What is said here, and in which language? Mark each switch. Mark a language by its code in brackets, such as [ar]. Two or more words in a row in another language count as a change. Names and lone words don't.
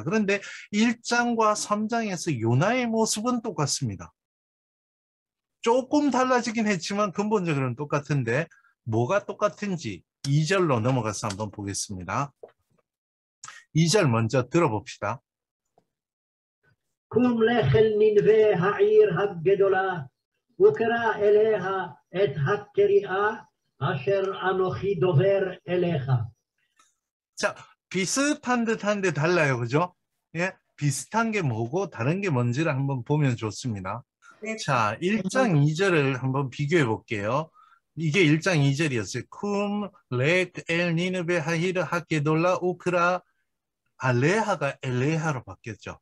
[ko] 그런데 1장과 3장에서 요나의 모습은 똑같습니다. 조금 달라지긴 했지만 근본적으로는 똑같은데 뭐가 똑같은지 2절로 넘어가서 한번 보겠습니다. 2절 먼저 들어봅시다. [he] קום לך אל ננבה העיר הגדולה וקרא אליה את הקריאה אשר אנוכי דובר אליך. [ko] 자, 비슷한 듯한데 달라요. 그죠? 예, 비슷한 게 뭐고 다른 게 뭔지를 한번 보면 좋습니다. 자, 1장 2절을 한번 비교해 볼게요. 이게 1장 2절이었어요. [he] קום לך אל נינוה העיר הגדולה וקרא אליה [ko] 엘레하로 바뀌었죠.